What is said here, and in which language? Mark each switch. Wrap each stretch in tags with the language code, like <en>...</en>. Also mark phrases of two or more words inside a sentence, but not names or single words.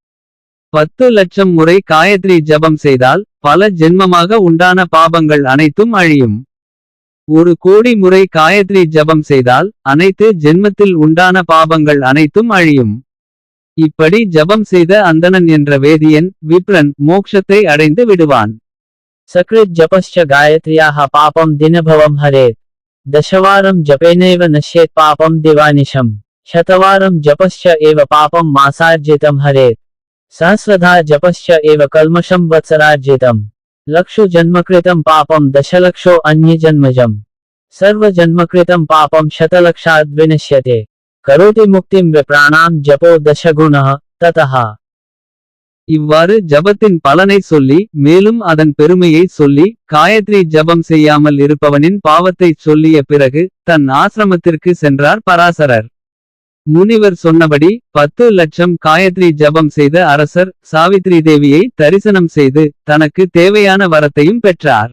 <ta>10 லட்சம் முறை காயத்ரி ஜபம் செய்தால் பல ஜென்மமாக உண்டான பாபங்கள் அனைத்தும் அழியும். 1 கோடி முறை காயத்ரி ஜபம் செய்தால் அனைத்து ஜென்மத்தில் உண்டான பாபங்கள் அனைத்தும் அழியும். இப்படி ஜபம் செய்த அந்தணன் என்ற வேதியன் விப்ரன் மோக்ஷத்தை அடைந்து விடுவான்.</ta> <sa>सकृत जपश्च गायत्र्याः पापं दिनभवं हरेत्। दशवारं जपेनैव नश्येत् पापं दिवानिशम्। शतवारं जपश्च एव पापं मासार्जितं हरेत्। सहस्रधा जपश्च एव कल्मषं वत्सरार्जितम्। लक्षो जन्मकृतं पापं दशलक्षो अन्यजन्मजम्। सर्वजन्मकृतं पापं शतलक्षाद् विनश्यते। करोति मुक्तिं विप्राणां जपो दशगुणः ततः।</sa> <ta>இவ்வாறு ஜபத்தின் பலனை சொல்லி மேலும் அதன் பெருமையை சொல்லி காயத்ரி ஜபம் செய்யாமல் இருப்பவனின் பாவத்தை சொல்லிய பிறகு தன் ஆசிரமத்திற்கு சென்றார் பராசரர். முனிவர் சொன்னபடி 10 லட்சம் காயத்ரி ஜபம் செய்த அரசர் சாவித்ரி தேவியை தரிசனம் செய்து தனக்கு தேவையான வரத்தையும் பெற்றார்.</ta>